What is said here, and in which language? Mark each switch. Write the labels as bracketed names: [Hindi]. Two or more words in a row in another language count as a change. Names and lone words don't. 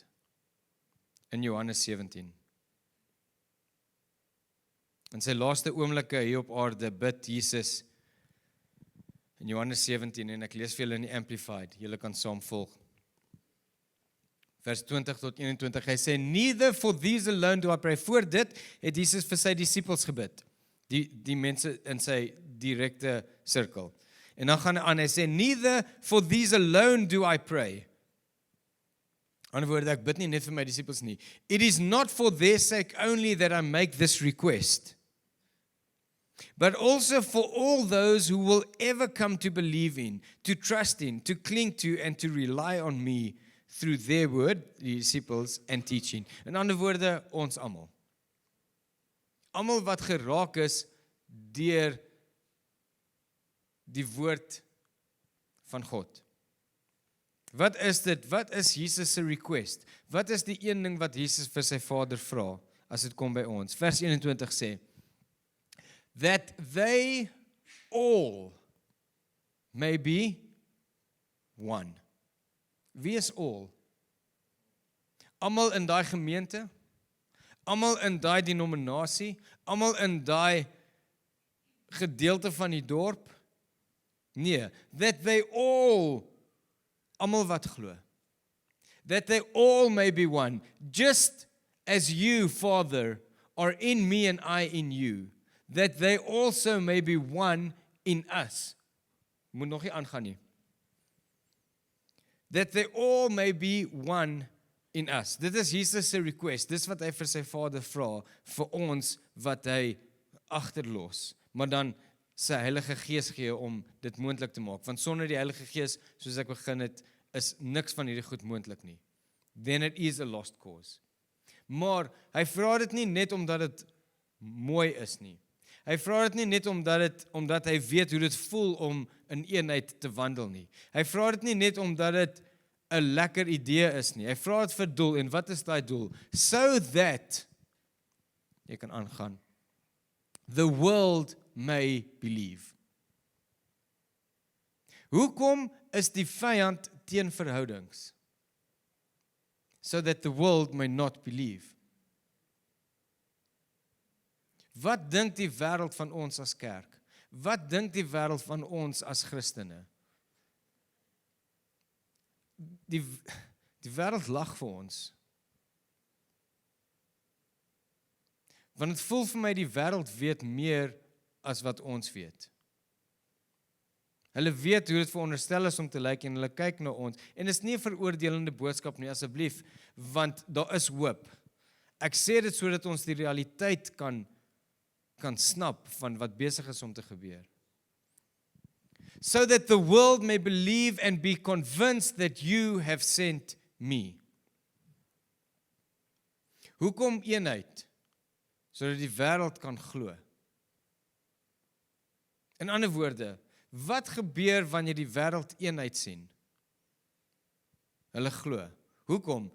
[Afrikaans] In Johannes 17. In sy laaste oomblikke hier op aarde bid Jesus in Johannes 17 en ek lees vir julle in die Amplified, julle kan saam volg. Vers 20 tot 21, hy sê, [English] neither for these alone do I pray. [Afrikaans] Voor dit het Jesus vir sy disippels gebid, die mense in sy direkte sirkel. En dan gaan hy aan, hy sê, [English] neither for these alone do I pray. [Afrikaans] Ander woorde, ek bid nie net vir my disippels nie. [English] It is not for their sake only that I make this request, but also for all those who will ever come to believe in, to trust in, to cling to, and to rely on me through their word, die disciples, and teaching. [Afrikaans] In ander woorde, ons almal. Almal wat geraak is deur die woord van God. Wat is dit? Wat is Jesus se request? Wat is die een ding wat Jesus vir sy Vader vra as dit kom by ons? Vers 21 sê, [English] that they all may be one. [Afrikaans] Wie is all? Almal in daai gemeente, almal in daai denominasie, almal in daai gedeelte van die dorp? Nee, [English] that they all, [Afrikaans] almal wat glo. [English] That they all may be one, just as you, Father, are in me and I in you. That they also may be one in us. [Afrikaans] Moet nog nie aangaan nie. [English] That they all may be one in us. [Afrikaans] Dit is Jesus se request. Dis wat hy vir sy Vader vra, vir ons wat hy agterlos. Maar dan sy Heilige Gees gee om dit moontlik te maak. Want sonder die Heilige Gees, soos ek begin het, is niks van hierdie goed moontlik nie. [English] Then it is a lost cause. [Afrikaans] Maar hy vra dit nie net omdat dit mooi is nie. Hy vra dit nie net omdat hy weet hoe dit voel om in eenheid te wandel nie. Hy vra dit nie net omdat dit 'n lekker idee is nie. Hy vra dit vir doel. En wat is daai doel? [English] So that, [Afrikaans] jy kan aangaan, [English] the world may believe. [Afrikaans] Hoekom is die vyand teen verhoudings? [English] So that the world may not believe. [Afrikaans] Wat dink die wêreld van ons as kerk? Wat dink die wêreld van ons as Christene? Die wêreld lag vir ons. Want dit voel vir my die wêreld weet meer as wat ons weet. Hulle weet hoe dit veronderstel is om te lyk en hulle kyk na ons. En dit is nie 'n veroordelende boodskap nie, asseblief, want daar is hoop. Ek sê dit sodat ons die realiteit kan snap van wat besig is om te gebeur. [English] So that the world may believe and be convinced that you have sent me. [Afrikaans] Hoekom eenheid? Sodat die wêreld kan glo. In ander woorde, wat gebeur wanneer die wêreld eenheid sien? Hulle glo. Hoekom?